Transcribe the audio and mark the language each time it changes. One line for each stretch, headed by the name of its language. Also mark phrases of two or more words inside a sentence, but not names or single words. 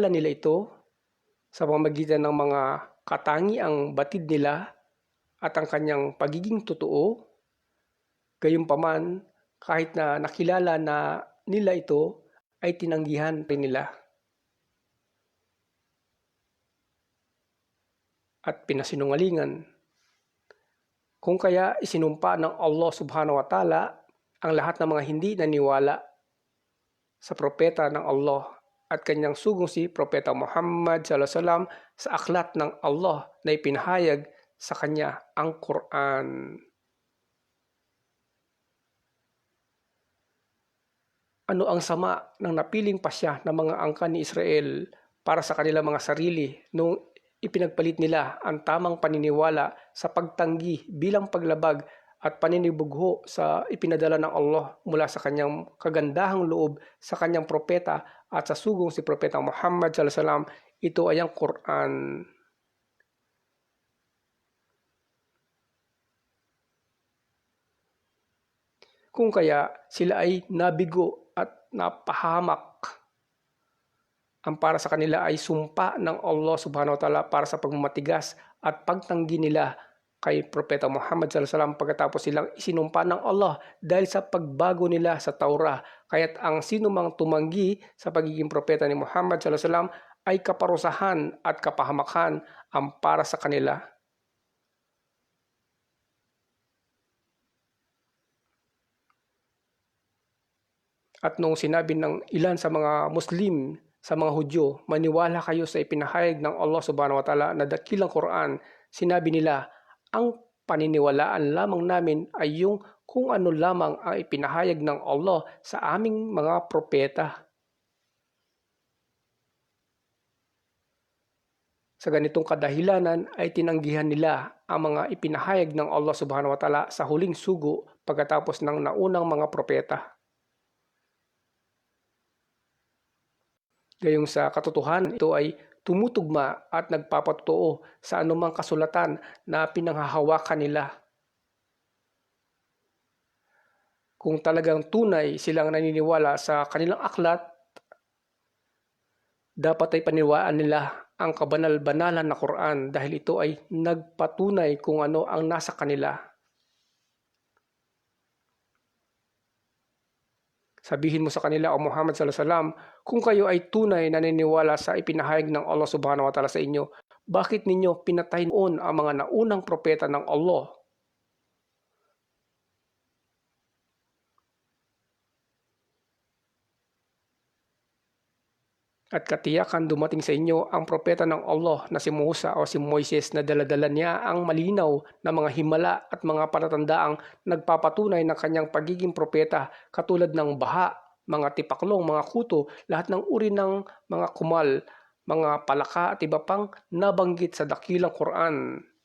Filipino: nila ito sa pamamagitan ng mga katangiang batid nila at ang kanyang pagiging totoo, gayunpaman kahit na nakilala na nila ito, ay tinanggihan rin nila at pinasinungalingan. Kung kaya isinumpa ng Allah
Arabic: سبحانه وتعالى
Filipino: ang lahat ng mga hindi naniwala sa propeta ng Allah at kanyang sugong si Propeta Muhammad
Arabic: صلى الله عليه وسلم
Filipino: sa aklat ng Allah na ipinahayag sa kanya, ang Quran. Ano ang sama ng napiling pasya ng mga angkan ni Israel para sa kanilang mga sarili nung ipinagpalit nila ang tamang paniniwala sa pagtanggi bilang paglabag at paninibugho sa ipinadala ng Allah mula sa kanyang kagandahang loob sa kanyang propeta at sa sugong si Propeta Muhammad
Arabic: صلى الله عليه وسلم.
Filipino: Ito ay ang Quran. Kung kaya sila ay nabigo at napahamak, ang para sa kanila ay sumpa ng Allah
Arabic: سبحانه وتعالى
Filipino: para sa pagmamatigas at pagtanggi nila kay Propeta Muhammad
Arabic: صلى الله عليه وسلم
Filipino: pagkatapos silang isinumpa ng Allah dahil sa pagbago nila sa Taurah. Kaya't ang sinumang tumanggi sa pagiging propeta ni Muhammad
Arabic: صلى الله عليه وسلم
Filipino: ay kaparusahan at kapahamakan ang para sa kanila. At noong sinabi ng ilan sa mga Muslim, sa mga Hudyo, maniwala kayo sa ipinahayag ng Allah
Arabic: سبحانه وتعالى
Filipino: na dakilang Quran, sinabi nila, ang paniniwalaan lamang namin ay yung kung ano lamang ang ipinahayag ng Allah sa aming mga propeta. Sa ganitong kadahilanan ay tinanggihan nila ang mga ipinahayag ng Allah
Arabic: سبحانه وتعالى
Filipino: sa huling sugo pagkatapos ng naunang mga propeta. Gayong sa katotohanan, ito ay tumutugma at nagpapatotoo sa anumang kasulatan na pinanghahawakan nila. Kung talagang tunay silang naniniwala sa kanilang aklat, dapat ay paniwalaan nila ang kabanal-banalan na Quran dahil ito ay nagpatunay kung ano ang nasa kanila. Sabihin mo sa kanila, o Muhammad
Arabic: صلى الله عليه وسلم,
Filipino: kung kayo ay tunay na naniniwala sa ipinahayag ng Allah
Arabic: سبحانه وتعالى
Filipino: sa inyo, bakit ninyo pinatay noon ang mga naunang propeta ng Allah? At katiyakan dumating sa inyo ang propeta ng Allah na si Musa o si Moises na daladala niya ang malinaw na mga himala at mga palatandaang nagpapatunay ng kanyang pagiging propeta katulad ng baha, mga tipaklong, mga kuto, lahat ng uri ng mga kumal, mga palaka at iba pang nabanggit sa dakilang Quran.